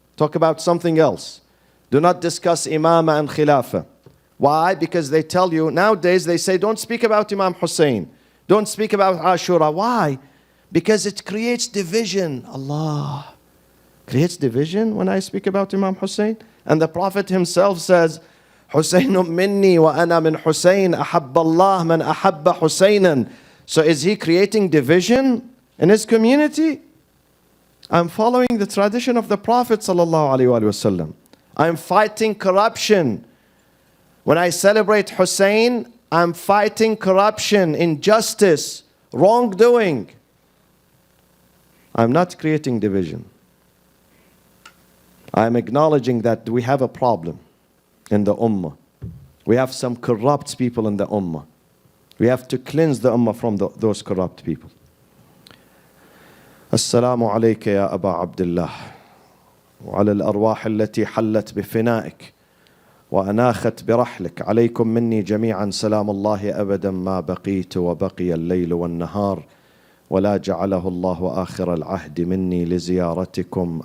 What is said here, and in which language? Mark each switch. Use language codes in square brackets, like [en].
[en] Talk about something else. Do not discuss imama and khilafah. Why? Because they tell you, nowadays they say, don't speak about Imam Hussein. Don't speak about Ashura. Why? Because it creates division. Allah. creates division when I speak about Imam Hussein. And the Prophet himself says, [ar] حسين مني وأنا من حسين أحب الله من أحب حسينا. [en] So is he creating division in his community? I'm following the tradition of the Prophet sallallahu alaihi wasallam. I'm fighting corruption. When I celebrate Hussein, I'm fighting corruption, injustice, wrongdoing. I'm not creating division. I'm acknowledging that we have a problem in the ummah. We have some corrupt people in the ummah. We have to cleanse the ummah from those corrupt people. [ar] السلام عليك يا أبا عبد الله وعلى الأرواح التي حلت بفنائك وأناخت برحلك عليكم مني جميعا سلام الله أبدا ما بقيت وبقي الليل والنهار ولا جعله الله آخر العهد مني لزيارتكم.